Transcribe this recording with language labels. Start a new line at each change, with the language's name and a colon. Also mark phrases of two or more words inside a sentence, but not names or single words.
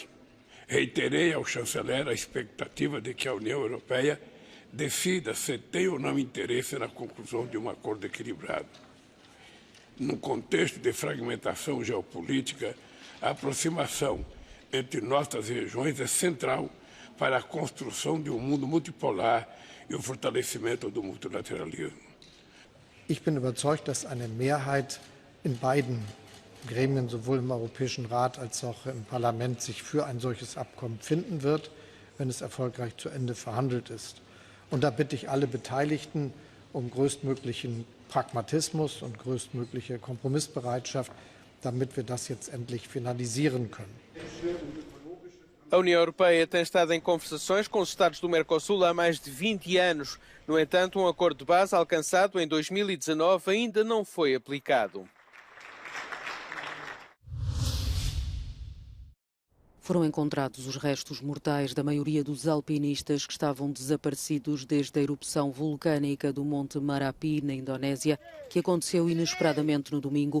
Portuguese: Reiterei ao chanceler a expectativa de que a União Europeia decida se tem ou não interesse na conclusão de um acordo equilibrado. Num contexto de fragmentação geopolítica, a aproximação entre nossas regiões é central para a construção de um mundo multipolar e o fortalecimento do multilateralismo.
German: Ich bin überzeugt, dass eine Mehrheit in beiden Gremien, sowohl im Europäischen Rat als auch im Parlament, sich für ein solches Abkommen finden wird, wenn es erfolgreich zu Ende verhandelt ist. Und da bitte ich alle Beteiligten um größtmöglichen Pragmatismus und größtmögliche Kompromissbereitschaft, damit wir das jetzt endlich finalisieren können.
Portuguese: A União Europeia tem estado em conversações com os Estados do Mercosul há mais de 20 anos. No entanto, um acordo de base alcançado em 2019 ainda não foi aplicado. Foram encontrados os restos mortais da maioria dos alpinistas que estavam desaparecidos desde a erupção vulcânica do Monte Marapi, na Indonésia, que aconteceu inesperadamente no domingo.